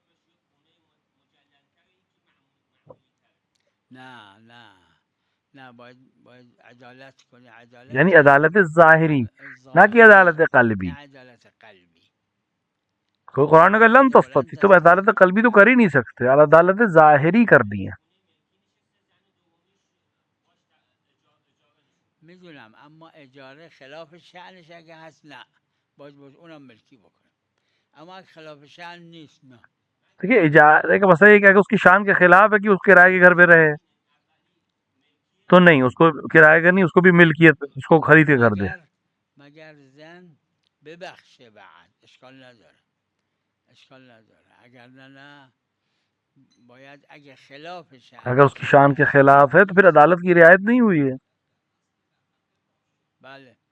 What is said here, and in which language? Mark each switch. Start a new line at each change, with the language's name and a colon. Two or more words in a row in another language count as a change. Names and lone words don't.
Urdu: یعنی عدالت ظاہری نہ کہ عدالت قلبی. قرآن کا
Arabic: لن تستطیع،
Urdu: تم عدالت قلبی تو کر ہی نہیں سکتے، عدالت ظاہری کر دی ہے.
Persian: میدونم اما اجاره خلاف شأنش اگه هست نه باید اونم ملکی بکنه، اما اگه خلاف شأن نیست نه.
Urdu: دیکھیے اجارے کا مسئلہ یہ کہ اگر اس کی شان کے خلاف ہے کہ اس کرائے کے گھر پہ رہے تو نہیں، اس کو کرائے کا نہیں، اس کو بھی ملکیت، اس کو خرید کے گھر دے.
Persian: مگر زن ببخشه بعد اشکال نداره، اشکال نداره، اگر نه باید اگه خلاف شأن،
Urdu: اگر اس کی شان کے خلاف ہے تو پھر عدالت کی رعایت نہیں ہوئی ہے.
Persian: بله